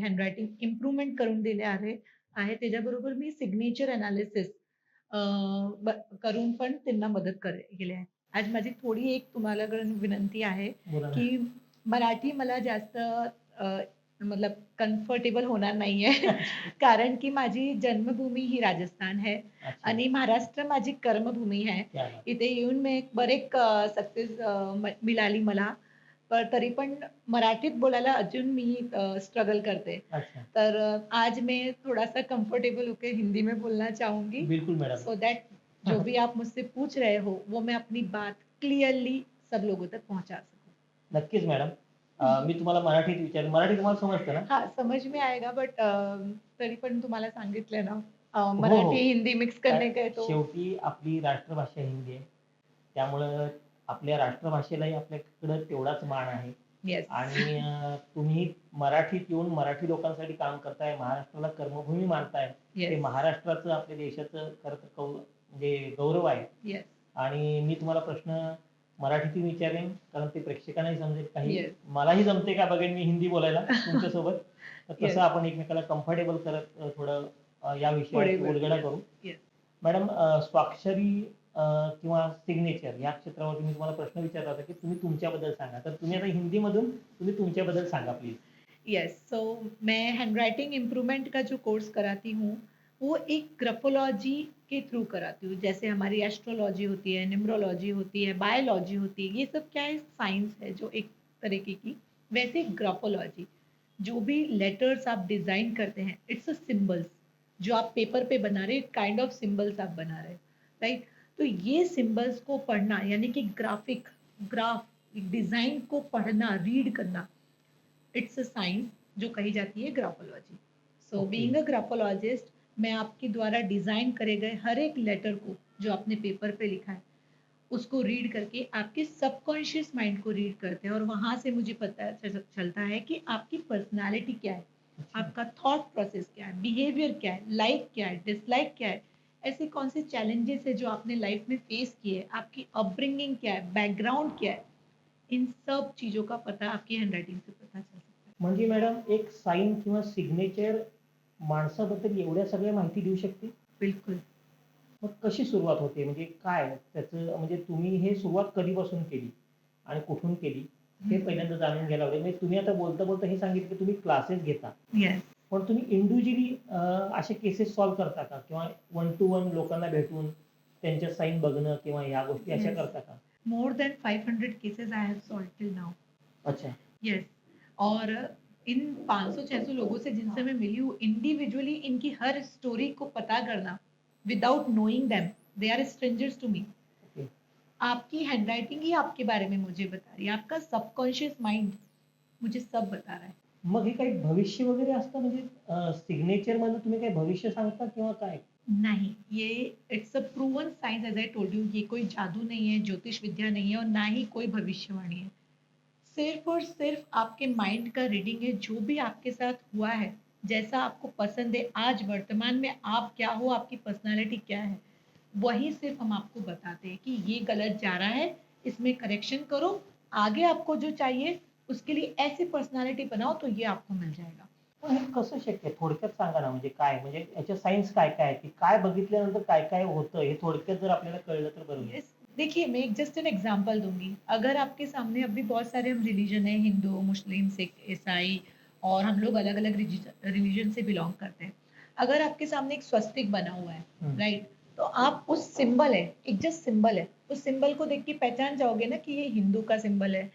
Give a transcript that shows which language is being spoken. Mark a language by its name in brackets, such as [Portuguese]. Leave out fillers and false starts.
[Marathi] Handwriting improvement करून दिले आहे. त्याच्याबरोबर मी सिग्नेचर एनालिसिस करून पण त्यांना मदत केली आहे. आज माझी थोडी एक तुम्हालाकडून विनंती आहे, बोला ना. की मराठी मला जास्त मतलब कम्फर्टेबल होणार नाहीये. कारण की माझी जन्मभूमी ही राजस्थान है [Hindi] अच्छा. [Marathi] आणि महाराष्ट्र माझी कर्मभूमी आहे. [Hindi] क्या बात. [Marathi] इथे येऊन मी बरेच सक्सेस मिळाली मला. पण तरी पण मराठीत बोलायला अजून मी स्ट्रगल करते. [Hindi] अच्छा. तर आज मैं थोड़ा-सा कंफर्टेबल होके हिंदी में बोलना चाहूँगी, बिल्कुल मैडम. सो दैट जो भी आप मुझसे पूछ रहे हो, वो मैं अपनी बात क्लियरली सब लोगों तक पहुँचा सकूँ. [Marathi] नक्कीच मॅडम. मी तुम्हाला मराठीत विचारेन. मराठी तुम्हाला समजतं ना? [Hindi] हाँ, समझ में आएगा [Marathi] बट तरी पण तुम्हाला सांगितलं ना, हो, हो. [Hindi] मराठी हिंदी मिक्स करने का है तो [Marathi] शेवटी आपली राष्ट्रभाषा हिंदी आहे. त्यामुळं आपल्या राष्ट्रभाषेलाही आपल्याकडं तेवढाच मान आहे. [English] Yes. [Marathi] आणि तुम्ही मराठीत येऊन मराठी लोकांसाठी काम करताय, महाराष्ट्राला कर्मभूमी मानताय. [English] Yes. [Marathi] ते महाराष्ट्राचं, आपल्या देशाचं खरं तर म्हणजे गौरव आहे. [English] Yes. [Marathi] आणि मी तुम्हाला प्रश्न मराठीतून विचारेन, कारण ते प्रेक्षकांनाही समजेल. काही [English] Yes. [Marathi] मलाही जमते का बघेन मी हिंदी बोलायला तुमच्यासोबत. तर [English] Yes. [Marathi] तसं आपण एकमेकाला कम्फर्टेबल करत थोडं या विषयावरती पुढे उलगडा बोलूया. करू. [English] Yes. [Marathi] मॅडम, स्वाक्षरी किंवा सिग्नेचर या क्षेत्रावरती मी तुम्हाला प्रश्न विचारला होता की तुम्ही तुमच्याबद्दल सांगा. तर तुम्ही आता हिंदीमधून तुम्ही तुमच्याबद्दल सांगा प्लीज. [Hindi] यस, सो मैं हैंडराइटिंग इम्प्रूवमेंट का जो कोर्स कराती हूँ, वो एक ग्राफोलॉजी के थ्रू कराती हूँ। जैसे हमारी एस्ट्रोलॉजी होती है, न्यूमरोलॉजी होती है, बायोलॉजी होती है, ये सब क्या है, साइंस है जो एक तरीके की। वैसे ग्राफोलॉजी, जो भी लेटर्स आप डिजाइन करते हैं, [English] It's a symbols. [Hindi] जो आप पेपर पे बना रहे हैं, काइंड ऑफ सिंबल्स आप बना रहे हैं, राइट। तो ये सिंबल्स को पढ़ना, यानी कि ग्राफ डिजाइन को पढ़ना, रीड करना, [English] it's a science [Hindi] जो कही जाती है graphology. [English] So okay. [Hindi] Being a graphologist, मैं आपके द्वारा डिजाइन करे गए हर एक लेटर को, जो आपने पेपर पे लिखा है, उसको रीड करके आपके सबकॉन्शियस माइंड को रीड करते हैं, और वहां से मुझे पता चलता है कि आपकी पर्सनालिटी क्या है, अच्छा। आपका थॉट प्रोसेस क्या है, बिहेवियर क्या है, लाइक क्या है, डिसलाइक क्या है, ऐसे कौन से चैलेंजेस है जो आपने लाइफ में फेस किए, आपकी अपब्रिंगिंग क्या है, बैकग्राउंड क्या है, इन सब चीजों का पता आपकी हैंडराइटिंग से पता चल सकता है। [Marathi] म्हणजे मॅडम एक साइन किंवा सिग्नेचर माणसाबद्दल एवढ्या सगळ्या माहिती देऊ शकते? [Hindi] बिल्कुल। [Marathi] मग कशी सुरुवात होते? म्हणजे काय त्याचं म्हणजे तुम्ही हे सुरुवात कधीपासून केली आणि कुठून केली? हे पहिल्यांदा जाणून घ्यायला आवडेल. म्हणजे तुम्ही आता बोलता-बोलता हे सांगितलं की तुम्ही क्लासेस घेता. [English] Yes. [Marathi] पण तुम्ही इंडिव्हिज्युअली असे केसेस सॉल्व्ह करता का? किंवा वन टू वन लोकांना भेटून त्यांच्या साइन बघणं किंवा ह्या गोष्टी अशा [English] yes, [Marathi] करता का? [English] More than 500 cases I have solved till now. [Hindi] अच्छा. [English] Yes. [Hindi] और इन 500-600 लोगों से जिनसे मैं मिली हूँ, इंडिविजुअली इनकी हर स्टोरी को पता करना, [English] Without knowing them, they are strangers to me. Okay. [Hindi] आपकी हैंडराइटिंग ही आपके बारे में मुझे बता रही है, आपका सबकॉन्शियस माइंड मुझे सब बता रहा है। [Marathi] मग हे काही भविष्य वगैरे असतं म्हणजे सिग्नेचरमधनं तुम्ही काही भविष्य सांगता किंवा काय? [Hindi] नहीं, ये [English] it's a proven science, as I told you, [Hindi] ये कोई जादू नहीं है, ज्योतिष विद्या नहीं है, और ना ही कोई भविष्यवाणी है। सिर्फ और सिर्फ आपके माइंड का रीडिंग है, जो भी आपके साथ हुआ है, जैसा आपको पसंद है, आज वर्तमान में आप क्या हो, आपकी पर्सनालिटी क्या है, वही सिर्फ हम आपको बताते हैं कि ये गलत जा रहा है, इसमें करेक्शन करो, आगे आपको जो चाहिए उसके लिए ऐसी पर्सनालिटी बनाओ, तो ये आपको मिल जाएगा। [Marathi] पण हे कसं शक्य आहे? थोडक्यात सांगा ना, म्हणजे काय? म्हणजे याच्या सायन्स काय-काय आहे? की काय बघितल्यानंतर काय-काय होतं? हे थोडक्यात जर आपल्याला कळलं तर बरं होईल. [Hindi] यस, देखिए मैं एक जस्ट एन एग्जांपल दूंगी। अगर आपके सामने अभी बहुत सारे हम रिलीजन है, हिंदू, मुस्लिम, सिख, ईसाई, और हम लोग अलग अलग रिलीजन से बिलोंग करते हैं। अगर आपके सामने एक स्वस्तिक बना हुआ है, हं. राइट, तो आप उस सिंबल है, एक जस्ट सिंबल है, उस सिंबल को देख के पहचान जाओगे ना कि ये हिंदू का सिंबल है,